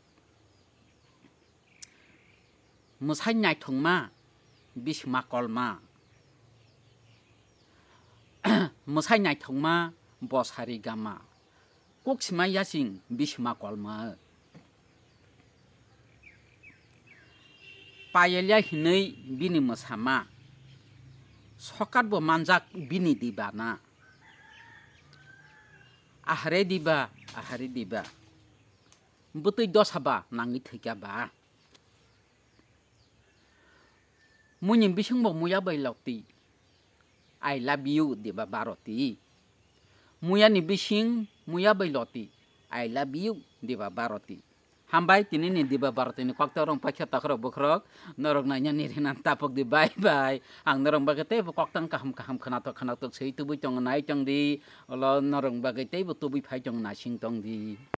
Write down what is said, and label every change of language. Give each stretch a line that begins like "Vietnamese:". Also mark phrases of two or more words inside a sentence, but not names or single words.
Kok Borok: musai naithongma bisma kolma musai naithongma bosari gama koksima yasing bisma kolma payelia hinei bini musama sokat bo manjak bini dibana ahare diba butui dosaba nangi thika ba muni bising bo muya bai lokti
English: I love you
Kok Borok: diba baroti muya ni bising muya bai loti
English: I love you
Kok Borok: diba baroti hambai tinini diba baroti ni koktorong pakya takhro bukrok norok nanya nirinan tapok di
English: bye bye
Kok Borok: ang norong bagate koktang kaham khanato sei tubu chong nai chong di lo norong bagate bu tubu phai chong na sing tong di